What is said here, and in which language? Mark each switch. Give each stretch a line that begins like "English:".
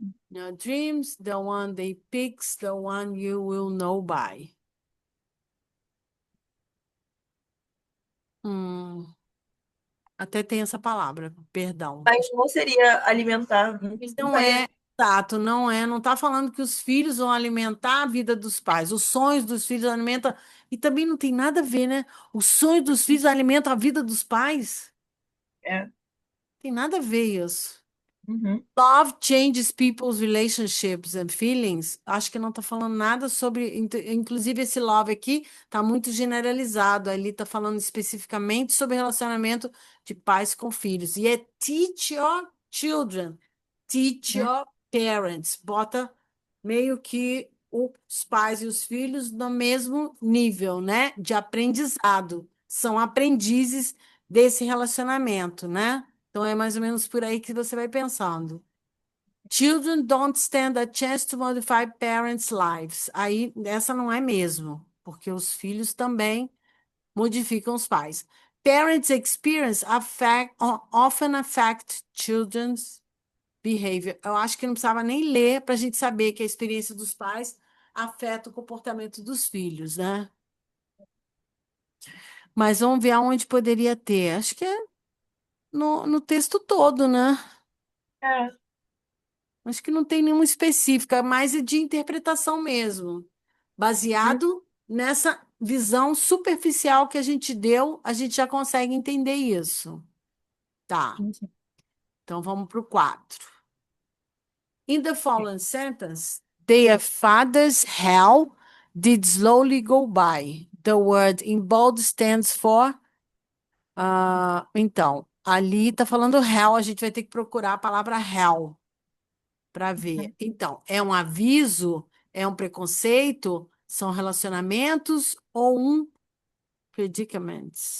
English: No, dreams, the one they picks, the one you will know by.
Portuguese: Hum, até tem essa palavra, perdão. Mas não seria alimentar. Não Não estaria. é, exato, não é. Não está falando que os filhos vão alimentar a vida dos pais. Os sonhos dos filhos alimentam. E também não tem nada a ver, né? Os sonhos dos filhos alimentam a vida dos pais. É. Tem nada a ver isso. Uhum.
English: Love changes people's relationships and feelings.
Portuguese: Acho que não está falando nada sobre. Inclusive, esse love aqui está muito generalizado. Ali está falando especificamente sobre relacionamento de pais com filhos. E é
English: teach your children, teach Uhum. your parents.
Portuguese: Bota meio que os pais e os filhos no mesmo nível, né? De aprendizado. São aprendizes desse relacionamento, né? Então é mais ou menos por aí que você vai pensando.
English: Children don't stand a chance to modify parents' lives.
Portuguese: Aí, essa não é mesmo, porque os filhos também modificam os pais.
English: Parents' experience often affect children's behavior.
Portuguese: Eu acho que não precisava nem ler para a gente saber que a experiência dos pais afeta o comportamento dos filhos, né? Mas vamos ver aonde poderia ter. Acho que é no texto todo, né? É, Acho que não tem nenhuma específica, é mais de interpretação mesmo. hum, Baseado nessa visão superficial que a gente deu, a gente já consegue entender isso. Tá, sim, sim. então vamos para o 4.
English: In the following sentence, their father's hell did slowly go by. The word in bold stands for.
Portuguese: Então, ali está falando hell, a gente vai ter que procurar a palavra hell para ver. Então, é um aviso, é um preconceito, são relacionamentos ou um predicament?